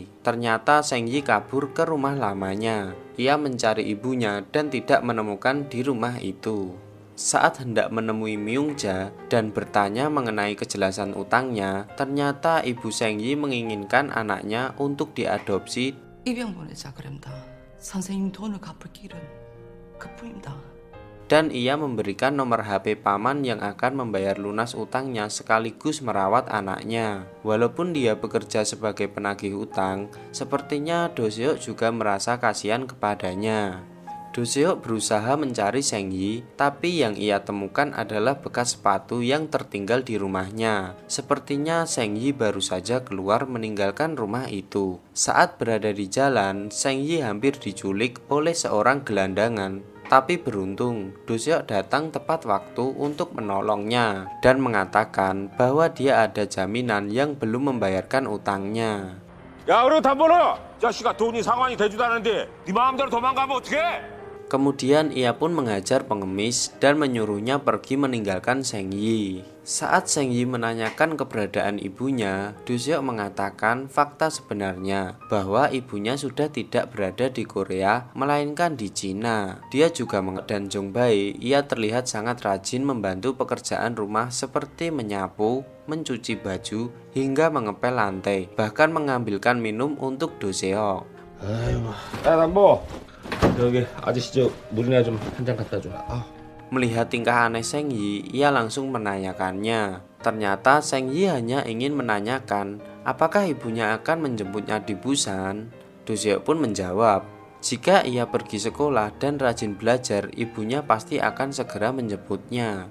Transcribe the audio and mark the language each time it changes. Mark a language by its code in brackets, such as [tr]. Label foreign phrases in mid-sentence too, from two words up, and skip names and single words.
[id] Ternyata Zheng Yi kabur ke rumah lamanya. Ia mencari ibunya dan tidak menemukan di rumah itu. Saat hendak menemui Myung-ja dan bertanya mengenai kejelasan utangnya, ternyata ibu Zheng Yi menginginkan anaknya untuk diadopsi [ko] 입양 보내자 그럽니다. 선생님 돈을 갚을 길은 그뿐입니다. [id] dan ia memberikan nomor HP paman yang akan membayar lunas utangnya sekaligus merawat anaknya. Walaupun dia bekerja sebagai penagih utang, sepertinya Do Seok juga merasa kasihan kepadanya. Do Seok berusaha mencari Zheng Yi, tapi yang ia temukan adalah bekas sepatu yang tertinggal di rumahnya. Sepertinya Zheng Yi baru saja keluar meninggalkan rumah itu. Saat berada di jalan, Zheng Yi hampir diculik oleh seorang gelandangan. Tapi beruntung, Do Seok datang tepat waktu untuk menolongnya dan mengatakan bahwa dia ada jaminan yang belum membayarkan utangnya. [ko] 야 그리고 담보로 자식아 돈이 상환이 되지도 않은데 네 마음대로 도망가면 어떡해? [id] Kemudian ia pun mengajar pengemis dan menyuruhnya pergi meninggalkan Zheng Yi. Saat Zheng Yi menanyakan keberadaan ibunya, Do Seok mengatakan fakta sebenarnya bahwa ibunya sudah tidak berada di Korea melainkan di Cina. Dia juga dan Jong Bae, ia terlihat sangat rajin membantu pekerjaan rumah seperti menyapu, mencuci baju, hingga mengepel lantai, bahkan mengambilkan minum untuk Do Seok. [ko] 아이고 야 담보 여기 아저씨 저 물이나 좀 한 잔 갖다 줘. [id] Melihat tingkah aneh Zheng Yi, ia langsung menanyakannya, Ternyata Seng Yi hanya ingin menanyakan apakah ibunya akan menjemputnya di Busan. Do Seok pun menjawab, jika ia pergi sekolah dan rajin belajar, ibunya pasti akan segera menjemputnya.